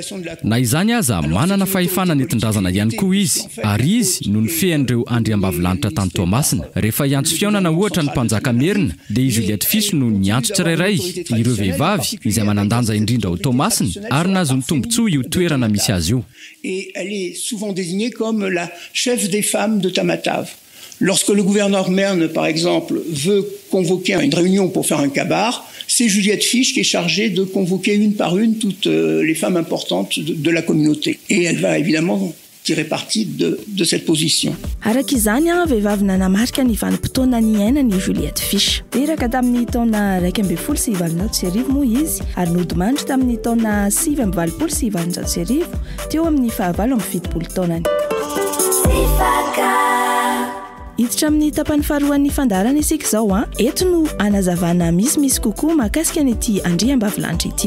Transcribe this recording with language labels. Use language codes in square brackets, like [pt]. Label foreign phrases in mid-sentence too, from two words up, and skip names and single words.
[mg] Na izany aza manana fahefana netindrazana ihany koa izy, ary izy no nifehan'ireo andriambavilanitra tany Toamasina. Rehefa iantso fiaonana ohatra ny mpanjaka Merina, dia Juliette Fish no niantso tsirairay ireo vehivavy izay manandanja indrindra ao Toamasina ary nahazo ny tombontsoa io toerana misy azy io. [fr] Et elle est souvent désignée comme la chef des femmes de Tamatave. Lorsque le gouverneur Merne, par exemple, veut convoquer une réunion pour faire un kabar, c'est Juliette Fish qui est chargée de convoquer une par une toutes les femmes importantes de la communauté. Et elle va évidemment tirer parti de cette position. [mg] Araka izany vehivavy nanamarika ny vanim-potoana ny ainany Juliette Fish. Teraka tamin'ny taona 1990 moa izy ary nodimandry tamin'ny taona 1990 teo amin'ny 27 taonany. Hiditra amin'ny tapany faharoan'ny fandarana isika izao eto no anazavana misy kokoa mahakasika an'ity andriambavilanitra ity.